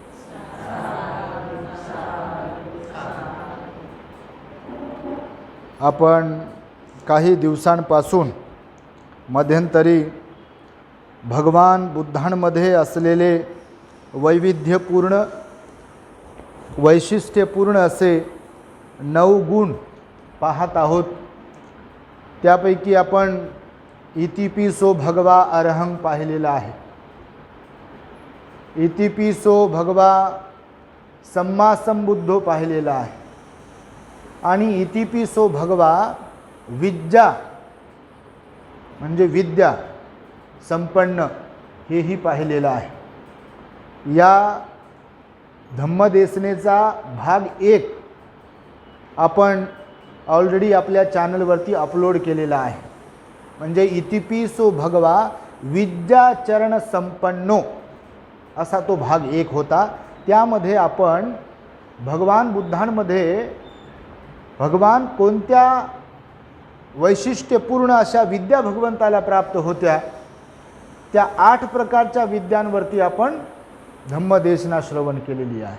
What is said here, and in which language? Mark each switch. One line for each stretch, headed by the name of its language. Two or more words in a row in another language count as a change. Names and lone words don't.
Marathi: आपण काही दिवसांपासून मध्यंतरी भगवान बुद्धांमध्ये असलेले वैविध्यपूर्ण वैशिष्ट्यपूर्ण असे 9 गुण पाहत आहोत। त्यापैकी आपण
Pali: इतिपिसो भगवा अरहं
Marathi: पाहिलेला आहे।
Pali: इतिपिसो भगवा सम्मा संबुद्धो
Marathi: पाहिलेला आहे आणि
Pali: इतिपिसो भगवा विद्या
Marathi: म्हणजे विद्या संपन्न हेही पाहिलेलं आहे। या धम्मदेसनेचा भाग 1 आपण ऑलरेडी आपल्या चॅनलवरती अपलोड केलेला आहे। म्हणजे
Pali: इतिपिसो भगवा विद्याचरण संपन्नो
Marathi: असा तो भाग 1 होता। त्यामध्ये आपण भगवान बुद्धांमध्ये भगवान कोणत्या वैशिष्ट्यपूर्ण अशा विद्या भगवंताला प्राप्त होत्या, त्या 8 प्रकारच्या विद्यांवरती आपण धम्मदेशना श्रवण केलेली आहे।